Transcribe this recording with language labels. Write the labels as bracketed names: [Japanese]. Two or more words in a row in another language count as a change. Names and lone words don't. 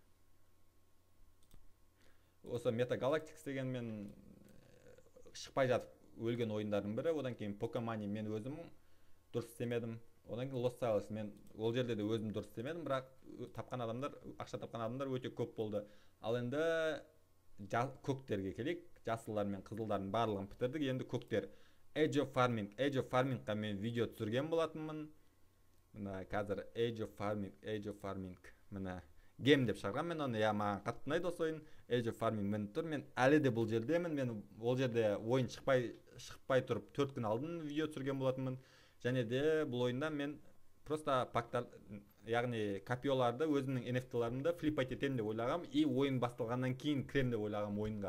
[Kazakh] Осы Meta Galactics деген мен шықпай жатып өлген ойындардың бірі. Одан кейін Pokemon мен өзім дұрыс істемедім. Одан кейін Lost Isles мен ол жерде де өзім дұрыс істемедім, бірақ ақша тапқан адамдар өте көп болды. Ал енді көктерге келейік. Жасылдар мен қызылдардың барлығын бітірдік. Енді көктер. Age of Farmingқа мен видео түсірген болатынмын. Мына қазір Age of Farming мына гейм деп шығарған мен оны. Маған қатты ұнайды осы ойын. Age of Farming мен тұр. Мен әлі де бұл жердемін. Мен ол жерде ойын шықпай тұрып 4 күн алдын видео түсірген болатынмын. Және де бұл ойында мен просто пактар, яғни копиоларды, өзімнің NFT-ларымды флиппайт етемін деп ойлағам, и ойын басталғаннан кейін кірем деп ойлағам ойынға.